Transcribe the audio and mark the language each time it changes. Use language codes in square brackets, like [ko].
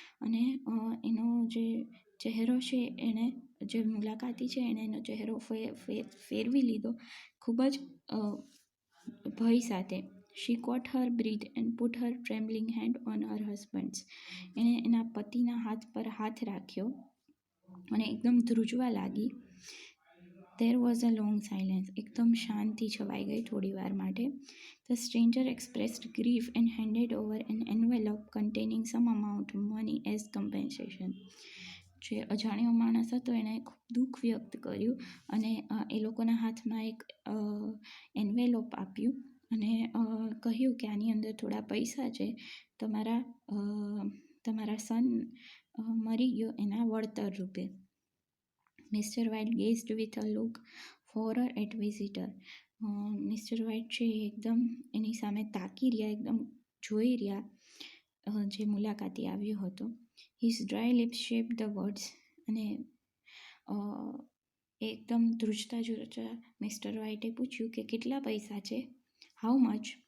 [gu] અને એનો જે ચહેરો છે એણે જે મુલાકાતી છે એણે એનો ચહેરો ફેરવી લીધો ખૂબ જ ભય સાથે. [en] She caught her breath and put her trembling hand on her husband's. [gu] એણે એના પતિના હાથ પર હાથ રાખ્યો અને એકદમ ધ્રુજવા લાગી. [en] There was a long silence. [gu] એકદમ શાંતિ છવાઈ ગઈ થોડી વાર માટે. [en] The stranger expressed grief and handed over an envelope containing some amount of money as compensation. [gu] જે અજાણ્યો માણસ હતો એણે ખૂબ દુઃખ વ્યક્ત કર્યું અને એ લોકોના હાથમાં એક એન્વેલોપ આપ્યું અને કહ્યું કે આની અંદર થોડા પૈસા છે તમારા સન મરી ગયો એના વળતર રૂપે. [en] Mister White gazed with a look horror at visitor. [gu] Mr White છે એકદમ એની સામે તાકી રહ્યા, એકદમ જોઈ રહ્યા જે મુલાકાતી આવ્યો હતો. [en] His dry lips shaped the words. [gu] અને એકદમ ધ્રુજતા મિસ્ટર વ્હાઇટે પૂછ્યું કે કેટલા પૈસા છે? [en] How much?